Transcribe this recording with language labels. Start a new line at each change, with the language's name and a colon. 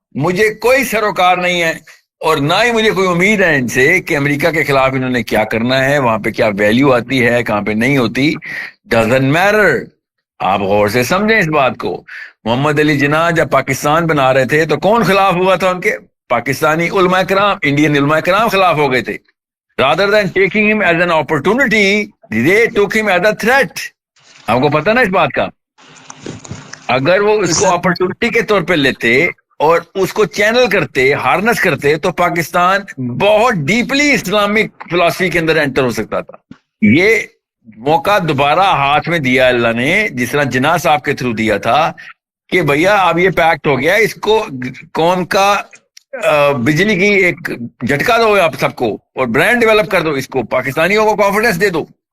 Urdu: مجھے کوئی سروکار نہیں ہے اور نہ ہی مجھے کوئی امید ہے ان سے کہ امریکہ کے خلاف انہوں نے کیا کرنا ہے، وہاں پہ کیا ویلیو آتی ہے، کہاں پہ نہیں ہوتی،
English: Doesn't matter.
Urdu: آپ غور سے سمجھیں اس بات کو. محمد علی جناح جب پاکستان بنا رہے تھے تو کون خلاف ہوا تھا ان کے؟ پاکستانی علماء کرام، انڈین علماء کرام خلاف ہو گئے تھے.
English: rather than taking him as an opportunity they took him as a threat.
Urdu: آپ کو پتہ نا اس بات کا؟ اگر وہ اس کو اپرچونٹی کے طور پہ لیتے اور اس کو چینل کرتے، ہارنس کرتے، تو پاکستان بہت ڈیپلی اسلامک فلسفی کے اندر انٹر ہو سکتا تھا. یہ موقع دوبارہ ہاتھ میں دیا اللہ نے، جس طرح جناح صاحب کے تھرو دیا تھا کہ بھیا اب یہ پیکٹ ہو گیا، اس کو قوم کا بجلی کی ایک جھٹکا دو آپ سب کو اور برانڈ ڈیولپ کر دو، اس کو پاکستانیوں کو کانفیڈنس دے دو.